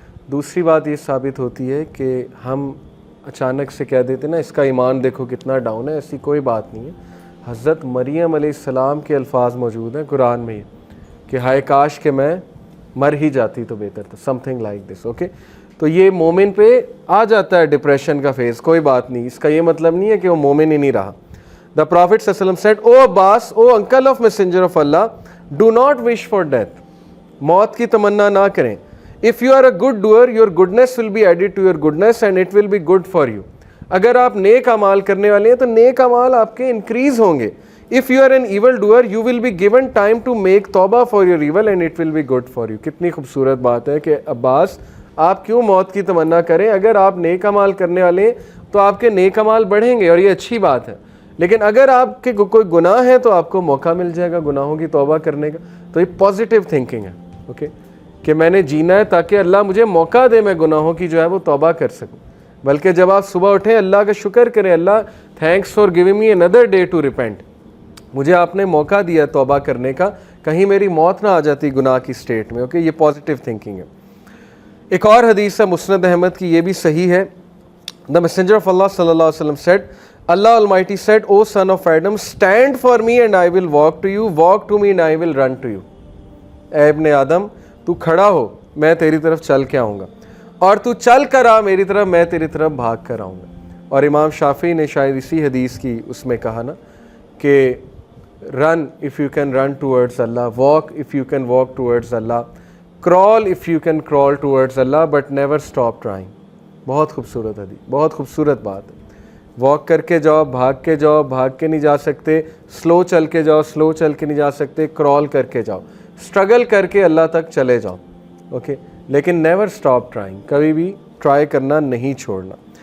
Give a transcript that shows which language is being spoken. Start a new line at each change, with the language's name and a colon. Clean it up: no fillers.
Hindi: दूसरी बात ये साबित होती है कि हम अचानक से कह देते ना इसका ईमान देखो कितना डाउन है, ऐसी कोई बात नहीं है. हज़रत मरियम अलैहिस्सलाम के अल्फाज मौजूद हैं कुरान में कि हाय काश कि मैं मर ही जाती तो बेहतर था,
English: Something like this.
Hindi: ओके, तो ये मोमिन पे आ जाता है डिप्रेशन का फेज़, कोई बात नहीं, इसका ये मतलब नहीं है कि वो मोमिन ही नहीं रहा.
English: The Prophet ﷺ said, O Abbas, O uncle of Messenger of Allah, do not wish for death.
Hindi: मौत की तमन्ना ना करें.
English: If you are a good doer, your goodness will be added to your goodness and it will be good for you.
Hindi: अगर आप नेक अमाल करने वाले हैं तो नेक अमाल आपके इंक्रीज होंगे.
English: If you are an evil doer, you will be given time to make तौबा for your evil and it will be good for you.
Hindi: कितनी खूबसूरत बात है कि अब्बास आप क्यों मौत की तमन्ना करें, अगर आप नेक अमाल करने वाले हैं तो आपके नेक अमाल बढ़ेंगे और ये अच्छी बात है. लेकिन अगर आपके कोई गुनाह है तो आपको मौका मिल जाएगा गुनाहों की तौबा करने का. तो ये पॉजिटिव थिंकिंग है. ओके, कि मैंने जीना है ताकि अल्लाह मुझे मौका दे मैं गुनाहों की जो है वो तौबा कर सकूं. बल्कि जब आप सुबह उठें अल्लाह का शुक्र करें, अल्लाह
English: thanks for giving me another day to repent,
Hindi: मुझे आपने मौका दिया तौबा करने का, कहीं मेरी मौत ना आ जाती गुनाह की स्टेट में. ओके, ये पॉजिटिव थिंकिंग है. एक और हदीस है मुस्नद अहमद की, ये भी सही है.
English: The messenger of Allah सल्लल्लाहु अलैहि वसल्लम said, Allah Almighty said, O son of Adam, stand for me and I will walk to you, walk to me and I will run to you.
Hindi: ऐ इब्ने आदम, तू खड़ा हो, मैं तेरी तरफ चल के आऊँगा, और तू चल कर आ मेरी तरफ, मैं तेरी तरफ भाग कर आऊँगा. और इमाम शाफी ने शायद इसी हदीस की उसमें कहा ना कि
English: run if you can run towards Allah, walk if you can walk towards Allah, crawl if you can crawl towards Allah, but never stop trying.
Hindi: बहुत खूबसूरत हदीस, बहुत खूबसूरत बात है. वॉक करके जाओ, भाग के नहीं जा सकते, स्लो चल के जाओ, स्लो चल के नहीं जा सकते, क्रॉल करके जाओ, स्ट्रगल करके अल्लाह तक चले जाओ. ओके, लेकिन
English: never stop trying,
Hindi: कभी भी ट्राई करना नहीं छोड़ना.